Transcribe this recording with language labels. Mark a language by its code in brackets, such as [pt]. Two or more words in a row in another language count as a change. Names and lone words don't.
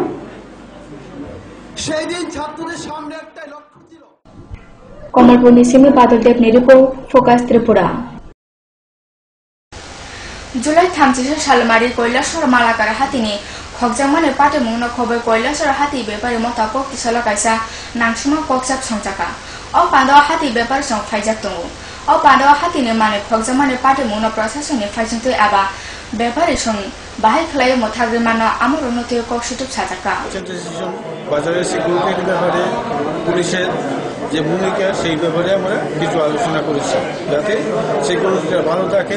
[bn] সেই দিন ছাত্রদের সামনে একটাই লক্ষ্য ছিল। [trp] কমলপুর নিসিমি বাদলদেব নিরিপোর্ট ফোকাস ত্রিপুরা। জুলাই 30 সালমারি কৈলাসর মালাকার হাতিনি খকজামানে পাটে মুংনা খবর কৈলাসর হাতি ব্যাপারে মতা কক্তিসাল কাইসা নাংসুমা ককসাপ সংজাকা অ পান্ডা হাতি ব্যাপার সং ফাইজাক দङ অ পান্ডা হাতিনি মানে খকজামানে পাটে মুংনা প্রশাসনে ফাইজন্তই আবা ব্যাপারে সং বাহাই খলাই মথাগ্রে মানা আমর উন্নতি ককসিটুপ সাজাকা [bn] বাজারের সিকিউরিটির ব্যাপারে পুলিশের যে ভূমিকা সেই ব্যাপারে আমরা কিছু আলোচনা করেছি যাতে সিকিউরিটিটা ভালো থাকে।